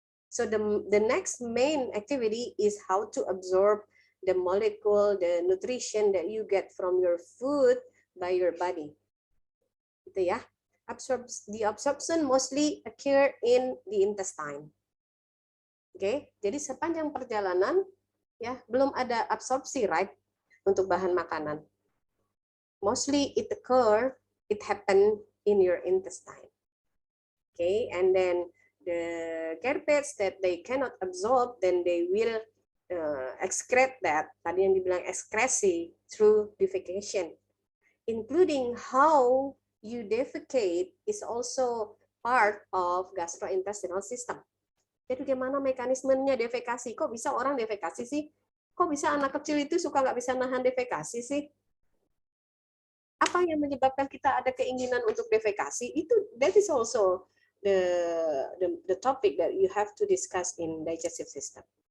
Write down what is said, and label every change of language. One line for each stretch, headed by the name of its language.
English: So the next main activity is how to absorb the molecule, the nutrition that you get from your food by your body.
Indonesian: Gitu ya.
English: The absorption mostly occur in the intestine.
Indonesian: Oke, jadi sepanjang perjalanan ya belum ada absorpsi, right, untuk bahan makanan.
English: Mostly it happen in your intestine. Okay, and then the carpets that they cannot absorb, then they will excrete that.
Indonesian: Tadi yang dibilang ekskresi
English: through defecation, including how you defecate is also part of gastrointestinal system.
Indonesian: Jadi bagaimana mekanismenya defekasi? Kok bisa orang defekasi sih? Kok bisa anak kecil itu suka nggak bisa nahan defekasi sih? Apa yang menyebabkan kita ada keinginan untuk defekasi?
English: That is also the topic that you have to discuss in digestive system.